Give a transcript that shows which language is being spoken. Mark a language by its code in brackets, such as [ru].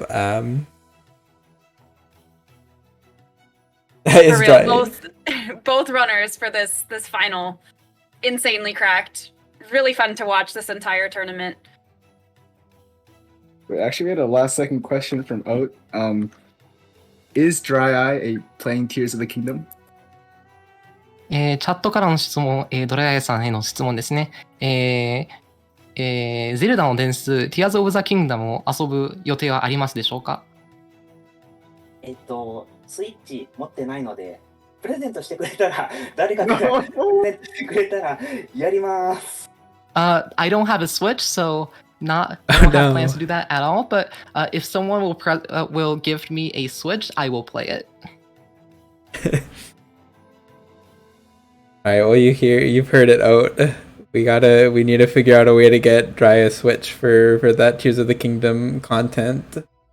[en] For real, both runners for this final, insanely cracked. Really fun to watch this entire tournament. We actually had a last second question from Oat. Is DryEye playing Tears of the Kingdom? [ja] チャットからの質問、ドライアイさんへの質問ですね。ゼルダの伝説、Tears of the Kingdom を遊ぶ予定はありますでしょうか？スイッチ持ってないので、プレゼントしてくれたら、誰かがプレゼントしてくれたらやります。 [en] I don't have a Switch, so I don't have plans to do that at all. But if someone will gift me a Switch, I will play it. All right, well, you've heard it out. We need to figure out a way to get DryEye a Switch for that Tears of the Kingdom content.